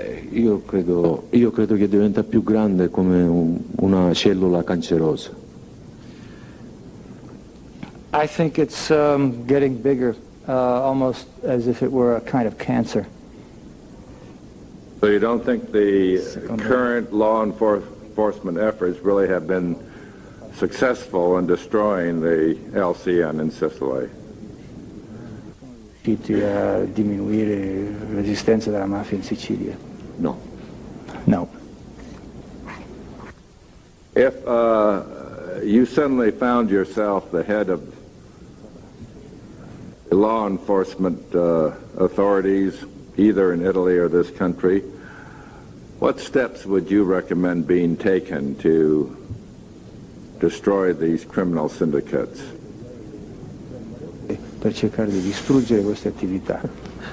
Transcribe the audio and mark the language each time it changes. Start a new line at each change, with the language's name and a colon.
Italian: Io credo che diventa più grande come una cellula cancerosa.
English: I think it's getting bigger, almost as if it were a kind of cancer. So you don't think the current law enforcement efforts really have been successful in destroying the LCN in Sicily?
Italian: Riusciti a diminuire l'esistenza della mafia in Sicilia? No.
English: No. If you suddenly found yourself the head of law enforcement authorities, either in Italy or this country, what steps would you recommend being taken to destroy these criminal syndicates?
Italian: Per cercare di distruggere queste attività.